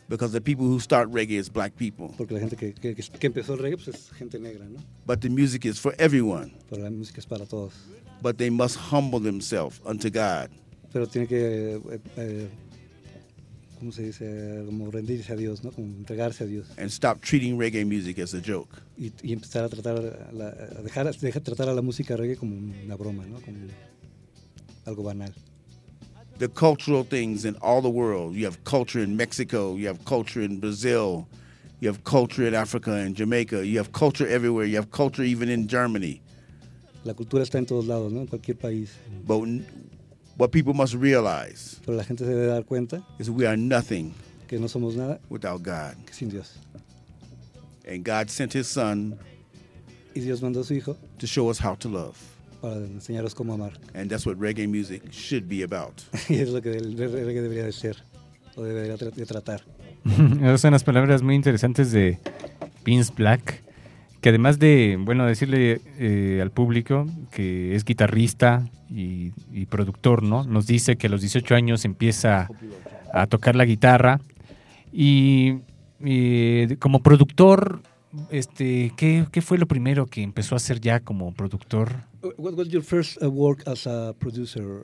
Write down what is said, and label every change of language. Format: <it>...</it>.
<en>Because the people who start reggae is black people.</en> <es>Porque la gente que empezó el reggae, pues, es gente negra, ¿no?</es> <en>But the music is for everyone.</en> <es>Pero la música es para todos.</es> <en>But they must humble themselves unto God.</en> <es>Pero tiene que ¿cómo se dice? Como rendirse a Dios, ¿no? Como entregarse a Dios.</es> <en>And stop treating reggae music as a joke.</en> <es>Y empezar a tratar tratar a la música reggae como una broma, ¿no? Como algo banal.</es> <en>The cultural things in all the world. You have culture in Mexico, you have culture in Brazil, you have culture in Africa and Jamaica, you have culture everywhere, you have culture even in Germany.</en> <es>La cultura está en todos lados, ¿no? En cualquier país.</es> <en>But what people must realize,</en> <es>pero la gente se debe dar cuenta,</es> <en>is we are nothing,</en> <es>que no somos nada,</es> <en>without God.</en> <es>Que sin Dios.</es> <en>And God sent his son,</en> <es>y Dios mandó a su hijo,</es> <en>to show us how to love.</en> <es>Para enseñaros cómo amar.</es> <en>And that's what reggae music should be about.</en> <es>Y es lo que el reggae debería de ser o debería de tratar. Esas son las palabras muy interesantes de Vince Black, que además de, bueno, decirle al público que es guitarrista y productor, ¿no? Nos dice que a los 18 años empieza a tocar la guitarra y como productor, ¿qué fue lo primero que empezó a hacer ya como productor?</es> <en>What was your first work as a producer?</en>